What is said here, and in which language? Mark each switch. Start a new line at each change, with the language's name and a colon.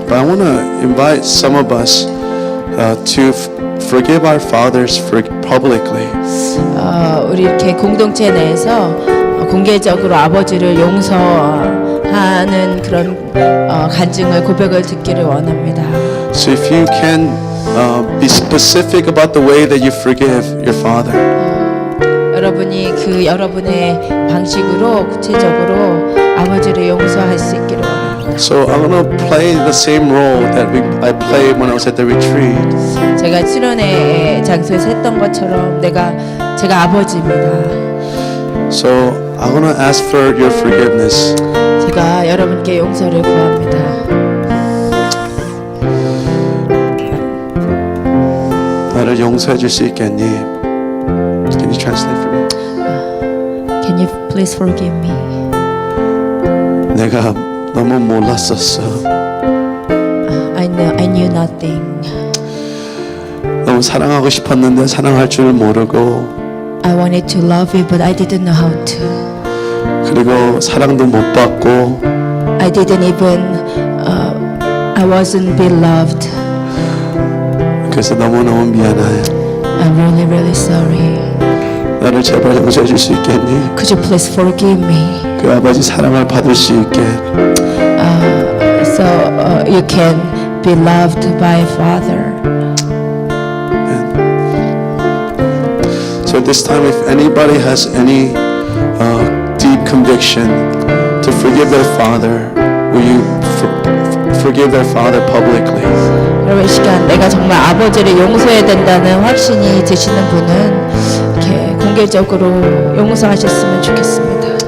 English: but I want to invite some of us to forgive our fathers publicly.
Korean: 우리 이렇게 공동체 내에서 공개적으로 아버지를 용서하는 그런 간증을 고백을 듣기를 원합니다.
English: So if you can be specific about the way that you forgive your father.
Korean: 여러분이 그 여러분의 방식으로 구체적으로 아버지를 용서할 수 있기를 원합니다.
English: So I'm going to play the same role that I played when I was at the retreat.
Korean: 제가 수련회 장소에서 했던 것처럼 제가 아버지입니다.
English: So I'm going to ask for your forgiveness.
Korean: 제가 여러분께 용서를 구합니다. 나를 용서해 줄 수 있겠니?
English: Can you translate for me? Can you please forgive me?
Korean: 내가 너무 몰랐었어.
English: I knew nothing.
Korean: 너무 사랑하고 싶었는데 사랑할 줄 모르고
English: I wanted to love you, but I didn't know how to.
Korean: 그리고 사랑도 못 받고
English: I didn't even. I wasn't beloved.
Korean: 그래서 너무너무 미안해.
English: I'm really, really sorry.
Korean: 나를 제발 용서해 줄 수 있겠니?
English: Could you please forgive me?
Korean: 그 아버지 사랑을 받을 수 있게.
English: So you can be loved by Father. So at this time, if anybody has any deep conviction to forgive their father, will you forgive their father publicly?
Korean: 여러분 이 시간 내가 정말 아버지를 용서해야 된다는 확신이 드시는 분은 이렇게 공개적으로 용서하셨으면 좋겠습니다.